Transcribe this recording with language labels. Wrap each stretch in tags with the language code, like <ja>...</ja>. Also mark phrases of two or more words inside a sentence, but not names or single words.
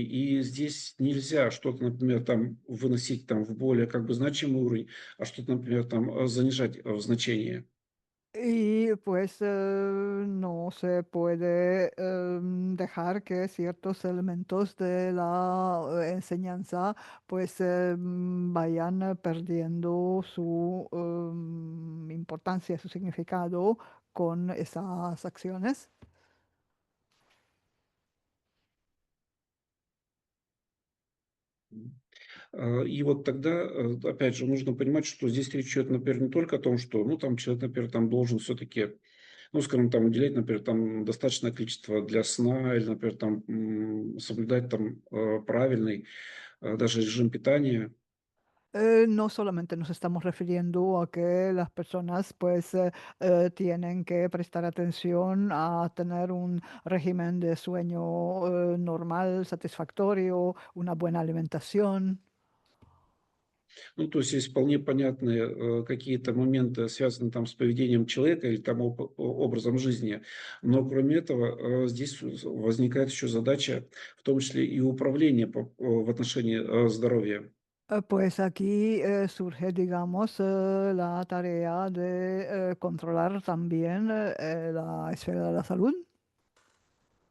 <ru>И здесь нельзя что-то, например, там выносить там в более как бы значимый уровень, а что-то, например, там занижать в значении.</ru> <es>Y pues no se puede dejar que ciertos elementos de la enseñanza pues vayan perdiendo su importancia, su significado con esas acciones.</es> <ru>И вот тогда, опять же, нужно понимать, что здесь речь идет, например, не только о том, что, ну, там человек, например, там должен все-таки, ну, скажем, там уделять, например, там достаточное количество для сна или, например, там соблюдать там правильный даже режим питания.</ru> <es>No solamente nos estamos refiriendo a que las personas pues tienen que prestar atención a tener un régimen de sueño normal, satisfactorio, una buena alimentación.</es> <ru>Ну, то есть есть вполне понятные какие-то моменты, связанные там с поведением человека или там образом жизни. Но кроме этого, здесь возникает еще задача, в том числе и управления в отношении здоровья.</ru> <es>Pues aquí surge, digamos, la tarea de controlar también la esfera de la salud.</es>